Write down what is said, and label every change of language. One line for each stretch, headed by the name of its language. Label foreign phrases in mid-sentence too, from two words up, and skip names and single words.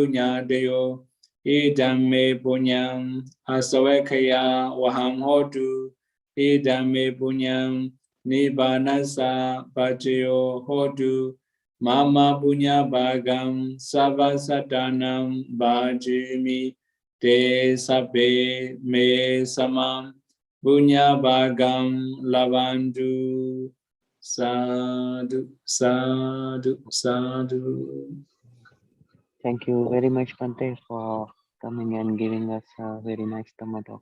Pali: nyadayo idam me punyam asawakaya waham hotu idam me punyam nibbanasa pacayo hotu mama punya bhagam savasatanam bhajimi te sabbe me samam Punya Bhagam Lavandu Sadhu Sadhu Sadhu.
English: Thank you very much, Bhante, for coming and giving us a very nice Dhamma talk.